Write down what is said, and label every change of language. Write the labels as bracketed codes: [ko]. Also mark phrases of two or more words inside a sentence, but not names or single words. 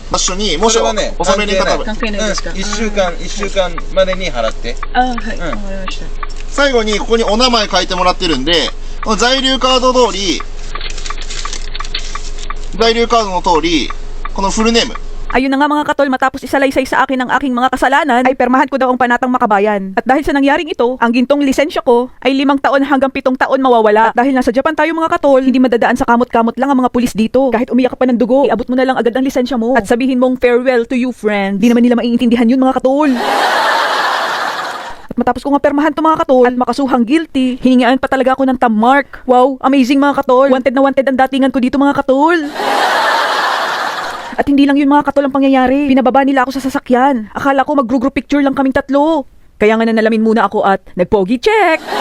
[ja] 場所に、もしそれはね納めに方関係ないですか？ 1週間までに払って。はい。わかりました。最後にここにお名前書いてもらってるんで、この在留カードの通り、このフルネーム。 [tl] Ayun na nga mga katol, matapos isalaysay sa akin ang aking mga kasalanan, ay permahan ko daw ang panatang makabayan. At dahil sa nangyaring ito, ang gintong lisensya ko ay 5 taon hanggang 7 taon mawawala. At dahil nasa Japan tayo mga katol, hindi madadaan sa kamot-kamot lang ang mga pulis dito. Kahit umiyak ka pa ng dugo, iabot mo na lang agad ang lisensya mo. At sabihin mong [en] farewell to you friend. [tl] Di naman nila maiintindihan yun mga katol. At matapos ko nga permahan to mga katol at makasuhang guilty, hiningaan pa talaga ako ng mark. [en] Wow, amazing [tl] mga katol. Wanted na wanted ang datingan ko dito mga katol. At hindi lang yun mga katol ang pangyayari. Pinababa nila ako sa sasakyan. Akala ko mag- [en] group picture [tl] lang kaming 3. Kaya nga nanalamin muna ako at nag-pogi check.